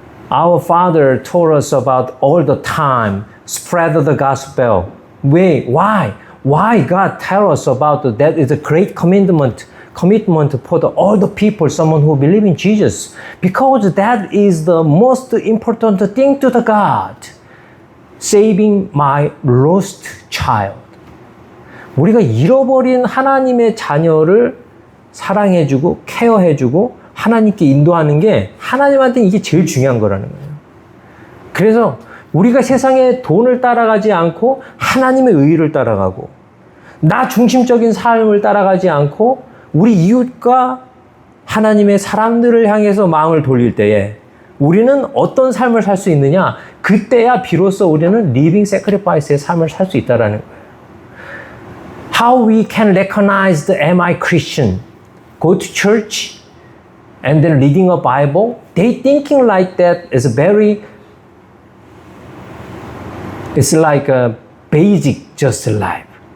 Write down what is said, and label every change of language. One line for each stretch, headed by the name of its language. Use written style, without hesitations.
English: Our Father told us about all the time, spread the gospel. Why? Why God tell us about that is a great commitment for all the people, someone who believe in Jesus. Because that is the most important thing to the God. Saving my lost child.
Korean: 우리가 잃어버린 하나님의 자녀를 사랑해주고 케어해주고 하나님께 인도하는 게 하나님한테는 이게 제일 중요한 거라는 거예요. 그래서 우리가 세상에 돈을 따라가지 않고 하나님의 의를 따라가고 나 중심적인 삶을 따라가지 않고 우리 이웃과 하나님의 사람들을 향해서 마음을 돌릴 때에 우리는 어떤 삶을 살 수 있느냐? 그때야 비로소 우리는 living sacrifice의 삶을 살 수 있다라는 거예요.
English: How we can recognize the am I Christian? Go to church and then reading a Bible. They thinking like that is very, it's like a basic just life.